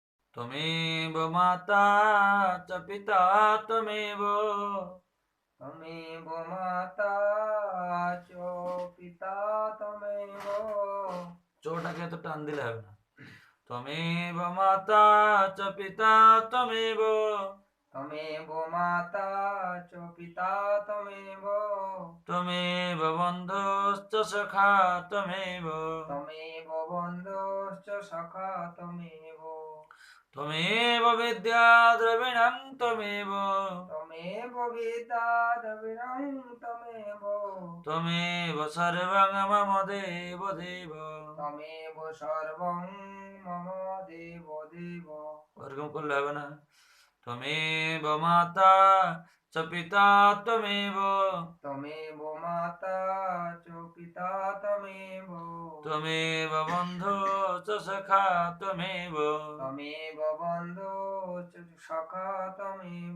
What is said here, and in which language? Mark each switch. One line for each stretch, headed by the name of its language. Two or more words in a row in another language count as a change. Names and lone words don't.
Sanskrit: त्वमेव माता च पिता त्वमेव त्वमेव माता च पिता त्वमेव
Bangla: চোটাকে তো টান দিলে হবে না
Sanskrit: त्वमेव माता च पिता त्वमेव त्वमेव माता च पिता त्वमेव त्वमेव बन्धुश्च सखा त्वमेव त्वमेव बन्धुश्च सखा त्वमेव त्वमेव विद्या द्रविणं त्वमेव त्वमेव विद्या द्रविणं त्वमेव त्वमेव सर्वं मम देव देव त्वमेव सर्वं मम देव देव
Bangla: ওরকম করলে হবে না
Sanskrit: त्वमेव माता च पिता त्वमेव त्वमेव माता च पिता त्वमेव त्वमेव बन्धु च सखा त्वमेव त्वमेव बन्धो च सखा त्वमेव